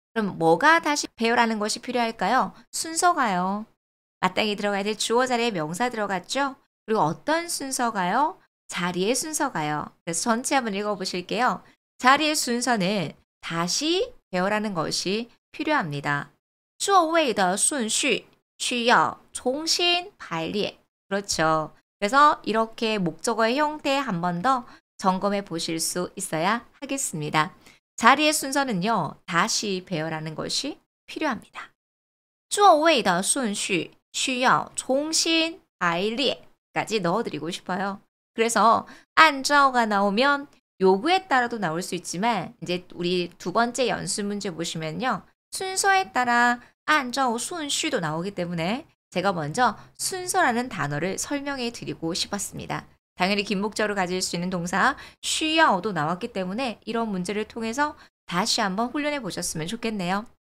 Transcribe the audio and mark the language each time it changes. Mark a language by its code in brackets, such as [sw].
[ko] 그럼 뭐가 다시 배열하는 것이 필요할까요? 순서가요. 마땅히 들어가야 될 주어 자리에 명사 들어갔죠? 그리고 어떤 순서가요? 자리의 순서가요. 그래서 전체 한번 읽어보실게요. 자리의 순서는 다시 배열하는 것이 필요합니다. [zh] 座位的顺序需要重新排列. [ko] 그렇죠. 그래서 이렇게 목적어의 형태 한 번 더 점검해 보실 수 있어야 하겠습니다. 자리의 순서는요. 다시 배열하는 것이 필요합니다. [zh] 座位的顺序需要重新排列 [ko] 까지 넣어드리고 싶어요. 그래서 按照가 나오면 요구에 따라도 나올 수 있지만 이제 우리 두 번째 연습 문제 보시면요. 순서에 따라 [zh] 按照顺序 [ko] 도 나오기 때문에 제가 먼저 순서라는 단어를 설명해 드리고 싶었습니다. 당연히 긴 목적으로 가질 수 있는 동사 需要도 나왔기 때문에 이런 문제를 통해서 다시 한번 훈련해 보셨으면 좋겠네요.